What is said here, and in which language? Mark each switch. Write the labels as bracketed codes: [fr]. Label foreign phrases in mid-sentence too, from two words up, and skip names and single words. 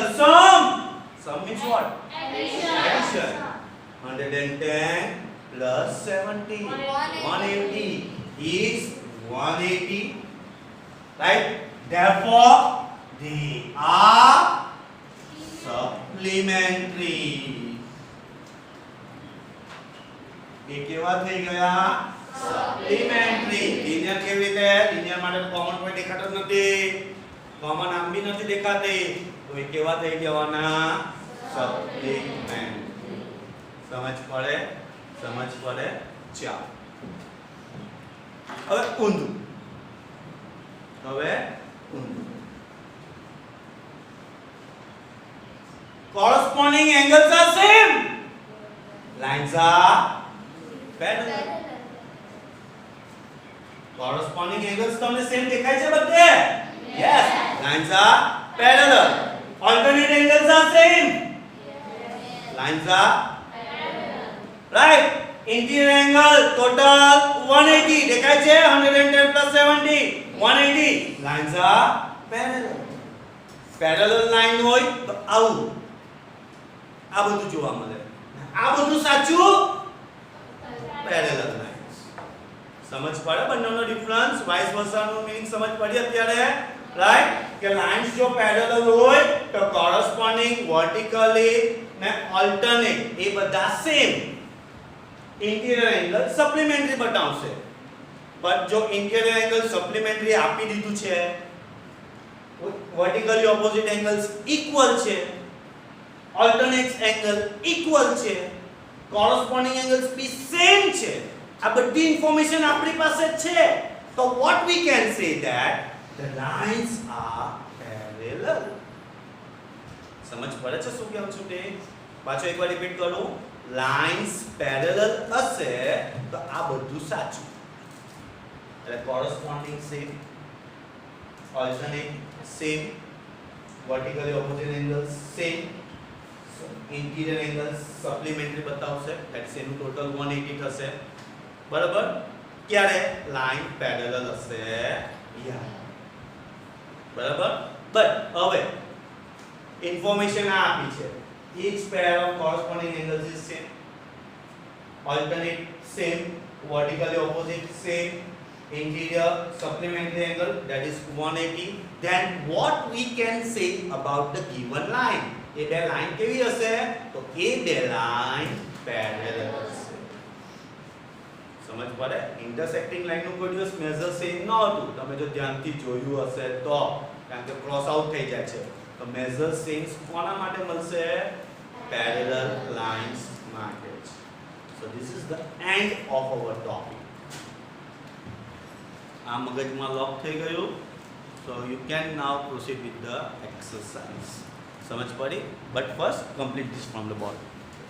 [en] Sum means what? Addition. 110 plus 70 180 is 180, right? Therefore they are supplementary. [gu] એ કેવા થઈ ગયા? સપ્લિમેન્ટરી. લિનિયર કેવી રીતે? લિનિયર માટે કોમન કોઈ દેખાતો જ નથી, કોમન આમ બી નથી દેખાતી, તો એ કેવા થઈ જવાના? સપ્લિમેન્ટરી. સમજ પડે? સમજ પડે? ચાલો હવે ઊંધું. [en] corresponding angles are same, lines are parallel. corresponding angles [gu] તમને same દેખાય છે બધે? [en] Yes. Lines are parallel. alternate angles are same, lines are parallel. Right? interior angle total 180 [gu] દેખાય છે? [en] 110 plus 70 180. lines are parallel. parallel line [gu] હોય તો આવું આ બધું જોવા મળે. આ બધું સાચું? [en] parallel lines. [gu] સમજ પડે બંનેનો ડિફરન્સ? [en] vice versa meaning [gu] સમજ પડી અત્યારે? રાઈટ? કે લાઇન્સ જો પેરેલલ હોય તો [en] corresponding vertically [gu] ને ઓલ્ટરનેટ એ બધા સેમ. [en] interior angle supplementary બતાવશે. બટ જો interior angle supplementary [gu] આપી દીધું છે, [en] vertically opposite angles equal છે, alternate angle equal છે, corresponding angles [gu] બી સેમ છે, આ બધી ઇન્ફોર્મેશન આપણી પાસે છે, તો [en] what we can say that the lines are parallel. [gu] સમજ પડે છે શું કહું છું તે? પાછો એકવાર રિપીટ કરું. [en] lines parallel [gu] હશે તો આ બધું સાચું, એટલે [en] corresponding same, alternate same, vertically opposite angles same, interior angles supplementary બતાવશે, ધેટ્સ એનું ટોટલ 180 થશે. [gu] બરાબર? ક્યારે? [en] line parallel [gu] હશે યાર. બરાબર? બટ હવે ઇન્ફોર્મેશન આ આપી છે. [en] each pair of corresponding angles is same, alternate same, vertically opposite same, interior supplementary angle that is 180. Then what we can say about the given line? [gu] એ બે લાઈન કેવી હશે? તો એ બે [en] line parallel [gu] હશે. સમજ પડે? ઇન્ટરસેક્ટિંગ લાઈનનું કોઈ દિવસ [en] major same [gu] ન હતું, તમે જો ધ્યાનથી જોયું હશે તો, કારણ કે [en] cross out [gu] થઈ જાય છે. તો [en] major sames [gu] કોના માટે મળશે? [en] parallel lines [gu] માટે. [en] So this is the end of our topic. [gu] આ મગજમાં લોક થઈ ગયું. [en] So you can now proceed with the exercise. [gu] સમજ પડી? [en] But first complete this from the bottom.